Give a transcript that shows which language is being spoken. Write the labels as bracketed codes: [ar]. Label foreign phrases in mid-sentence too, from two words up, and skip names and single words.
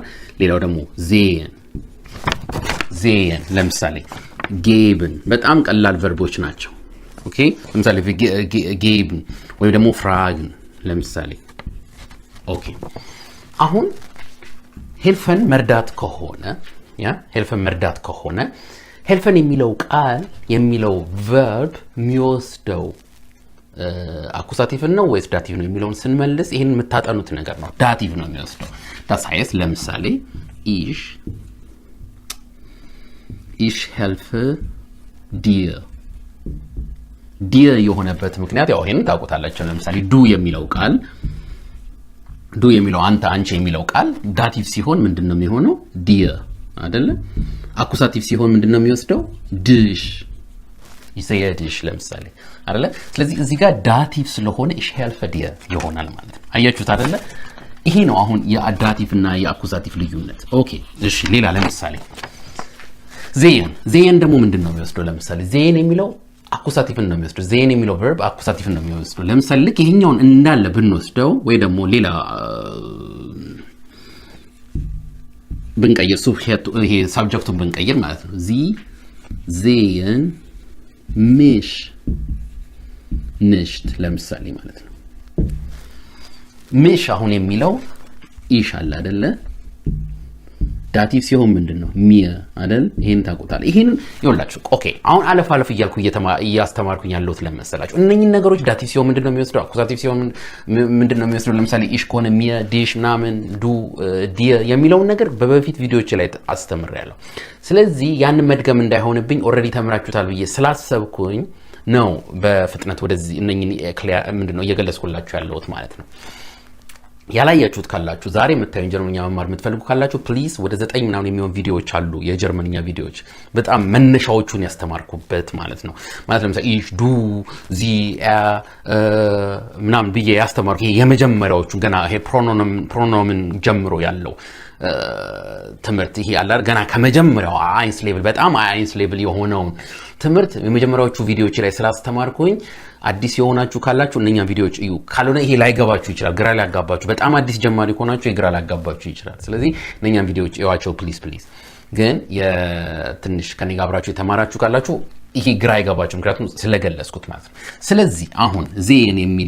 [am] ሌላው ደግሞ ዜን ለምሳሌ ጌብን በጣም ቀላል ቨርቦች ናቸው። ኦኬ ለምሳሌ ጌብን ወይ ደግሞ ፍራግን ለምሳሌ ኦኬ አሁን ሄልፈን መርዳት ከሆነ ሄልፈን የሚለው ቃል የሚለው ቨርብ የሚወስደው አኩዛቲቭ ነው ወይስ ዳቲቭ ነው የሚለውን ስንመልስ ይሄን የምታጠኑት ነገር ነው። ዳቲቭ ነው የሚወስደው። [de] das heißt [am] ለምሳሌ [de] ich helfe dir [am] የሆነበት ምክንያት ያው ይሄን ታውቁታላችሁ። ለምሳሌ ዱ የሚለው ቃል ዱ የሚለው አንተ አንቺ የሚለው ቃል ዳቲቭ ሲሆን ምንድነው የሚሆነው? ዲር አይደለ? አኩሳቲቭ ሲሆን ምንድነው የሚወስደው ዲሽ ይሰየድሽ ለምሳሌ አይደለ ስለዚህ እዚህ ጋር ዳቲቭ ስለሆነ [de] ich helfe dir [am] ይሆናል ማለት ነው አያችሁት አይደለ ይሄ ነው አሁን የዳቲቭ እና የአኩሳቲቭ ልዩነት ኦኬ እሺ ሌላ ለምሳሌ ዜን ደግሞ ምንድነው የሚወስደው ለምሳሌ ዜን የሚለው አኩሳቲቭ ነው የሚወስደው ዜን የሚለው verb አኩሳቲቭ ነው የሚወስደው ለምሳሌ ልክ ይሄኛውን እንዳለ ብንወስደው ወይ ደግሞ ሌላ ብንቀይር ይሄ ሳብጀክቱን ብንቀይር ማለት ነው [de] sehen mich nicht [am] ለምሳሌ ማለት ነው mich አሁን የሚለው ኢሽ አለ አይደለ ዳቲቭ ሲሆን ምንድነው mir አይደል ይሄን ታውቁታል ይሄን ይወላችሁ ኦኬ አሁን አለፍ እያልኩ እያስተማርኩኝ ያለሁት ለመሰላችሁ እነኚህ ነገሮች ዳቲቭ ሲሆን ምንድነው የሚወስደው አኩሳቲቭ ሲሆን ምንድነው የሚወስደው ለምሳሌ ኢሽ ከሆነ [de] mir dich [am] ናምን [de] du dir [am] የሚለው ነገር በበፊት ቪዲዮዎች ላይ አስተምሬያለሁ ስለዚህ ያን መድገም እንዳይሆንብኝ ኦሬዲ ተምራችሁታል ብዬ ስላሰብኩኝ ነው በፍጥነት ወደዚህ እነኚህ ምንድነው እየገለጽኩላችሁ ያለሁት ማለት ነው ያላያችሁት ካላችሁ ዛሬ መታየን ጀርመንኛ መማር የምትፈልጉ ካላችሁ ፕሊዝ ወደ 9 ምናምን የሚሆን ቪዲዮዎች አሉ የጀርመንኛ ቪዲዮዎች በጣም መነሻዎቹን ያስተማርኩበት ማለት ነው ማለት ለምሳሌ [de] ich du sie er [am] ምናምን ብዬ ያስተማርኩ የመጀመሪያዎቹ ገና ይሄ ፕሮኖምን ጀምሮ ያለው ትምህርት ይሄ አለ ገና ከመጀመሪያው አይንስ ሌቭል በጣም አይንስ ሌቭል የሆነው ትምህርት የመጀመሪያዎቹ ቪዲዮዎች ላይ ስላስተማርኩኝ አዲስ የሆናችሁ ካላችሁ እነኛ ቪዲዮዎች እዩ ካልሆነ ይሄ ላይገባችሁ ይችላል ግራ ሊያጋባችሁ በጣም አዲስ ጀማሪ ሆናችሁ ግራ ሊያጋባችሁ ይችላል ስለዚህ እነኛ ቪዲዮዎች እዩዋቸው ፕሊዝ ግን የትንሽ ከኔ ጋር አብራችሁ የተማራችሁ ካላችሁ ይሄ ግራ አይገባችሁ ምክንያቱም ስለገለጽኩት ማለት ነው ስለዚህ አሁን ዜን